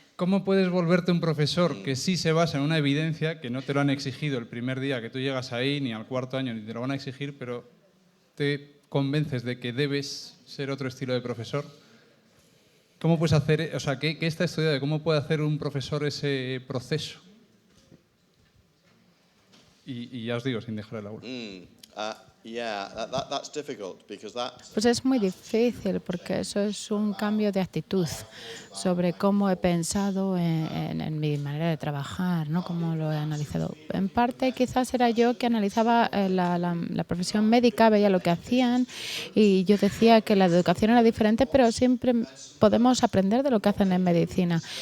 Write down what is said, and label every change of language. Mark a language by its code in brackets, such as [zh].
[es] ¿Cómo puedes volverte un profesor que sí se basa en una evidencia, que no te lo han exigido el primer día que tú llegas ahí, ni al cuarto año, ni te lo van a exigir, pero te convences de que debes ser otro estilo de profesor? ¿Cómo puedes hacer, qué está estudiado? ¿Cómo puede hacer un profesor ese proceso? Y ya os digo, sin dejar el aula. [en] Yeah, that's difficult because that's... [es] Pues es muy difícil porque eso es un cambio de actitud sobre cómo he pensado en mi manera de trabajar, ¿no? Cómo lo he analizado. En parte quizás era yo que analizaba la profesión médica, veía lo que hacían y yo decía que la educación era diferente, pero siempre podemos aprender de lo que hacen en medicina.